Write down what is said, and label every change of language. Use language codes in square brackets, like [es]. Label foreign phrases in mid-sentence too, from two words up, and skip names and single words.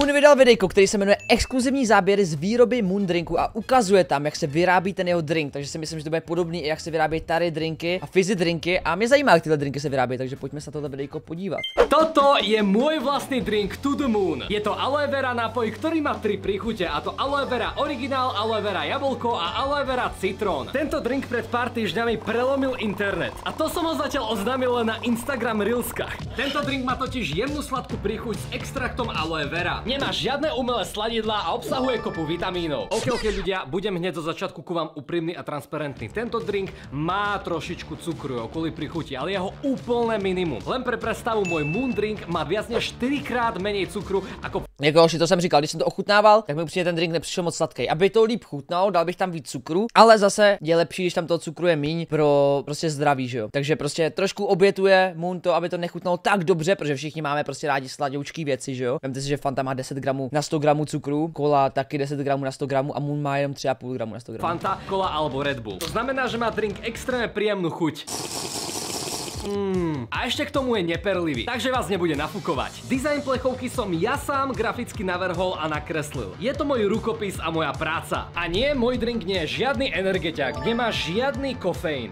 [cs] vydal videjko, který se jmenuje Exkluzivní záběry z výroby Moon Drinku a ukazuje tam, jak se vyrábí ten jeho drink, takže si myslím, že to bude podobný, jak se vyrábí tady drinky a fizzy drinky a mě zajímá, jak tyhle drinky se vyrábí, takže pojďme se na tohle videjko podívat. [sk] Toto je môj vlastný drink To The Moon. Je to aloe vera nápoj, ktorý má 3 príchute, a to aloe vera originál, aloe vera jablko a aloe vera citrón. Tento drink pred pár týždňami prelomil internet a to som ho zatiaľ oznámil len na Instagram Reelskách. Tento drink má totiž jemnú sladkú príchuť s extraktom aloe vera. Nemá žiadne umelé sladidlá a obsahuje kopu vitamínov. Ok ľudia, budem hneď zo začiatku ku vám úprimný a transparentný. Tento drink má trošičku cukru kvôli príchuti, ale jeho úplné minimum. Len pre predstavu, môj Moon Drink má viac než 4-krát menej cukru ako... [cs] Jako to jsem říkal, když jsem to ochutnával, tak mi upřímně ten drink nepřišel moc sladký. Aby to líp chutnalo, dal bych tam víc cukru, ale zase je lepší, když tam toho cukru je míň pro prostě zdraví, že jo. Takže prostě trošku obětuje Moon to, aby to nechutnalo tak dobře, protože všichni máme prostě rádi sladoučký věci, že jo. Vemte si, že Fanta má 10 gramů na 100 gramů cukru, Cola taky 10 gramů na 100 gramů a Moon má jenom 3,5 gramů na 100 gramů. [sk] Fanta, Cola alebo Red Bull. To znamená, že má drink extrémne príjemnú chuť. A ešte k tomu je neperlivý, takže vás nebude nafúkovať. Dizajn plechovky som ja sám graficky navrhol a nakreslil. Je to môj rukopis a moja práca. A nie, môj drink nie je žiadny energetiak, nemá žiadny kofeín.